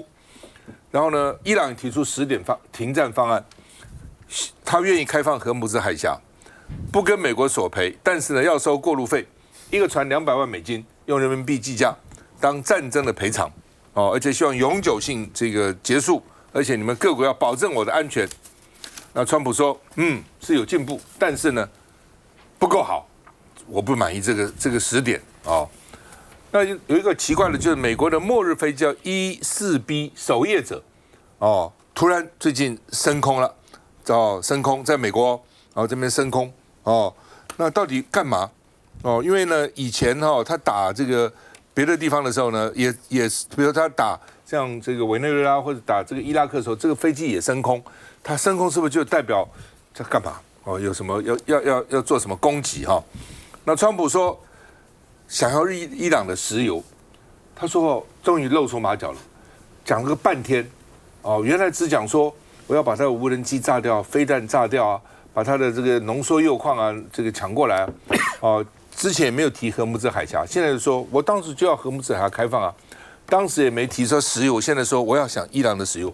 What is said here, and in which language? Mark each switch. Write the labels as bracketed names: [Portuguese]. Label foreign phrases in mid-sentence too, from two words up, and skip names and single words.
[Chinese] 然後呢，伊朗提出10點停戰方案，他願意開放荷姆茲海峽，不跟美國索賠，但是呢要收過路費，一個船200萬美金，用人民幣計價，當戰爭的賠償哦，而且希望永久性這個結束，而且你們各國要保證我的安全。那川普說，是有進步，但是呢，不夠好，我不滿意這個10點哦。那有一個奇怪的，就是美國的末日飛機叫 E4B 守夜者哦，突然最近升空了，升空在美國这邊升空哦，那到底幹嘛哦？因為呢，以前他打這個別的地方的時候呢，也比如他打像這個委內瑞拉或者打這個伊拉克的時候，這個飛機也升空。它升空是不是就代表在幹嘛？哦，有什麼要做什麼攻擊哈？那川普說想要伊朗的石油，他說終於露出馬腳了，講了個半天哦，原來只講說我要把他的無人機炸掉、飛彈炸掉啊，把他的這個濃縮鈾礦啊這個搶過來啊，哦，之前也沒有提荷姆茲海峽，現在就說我當時就要荷姆茲海峽開放啊，當時也沒提說石油，現在說我要想伊朗的石油。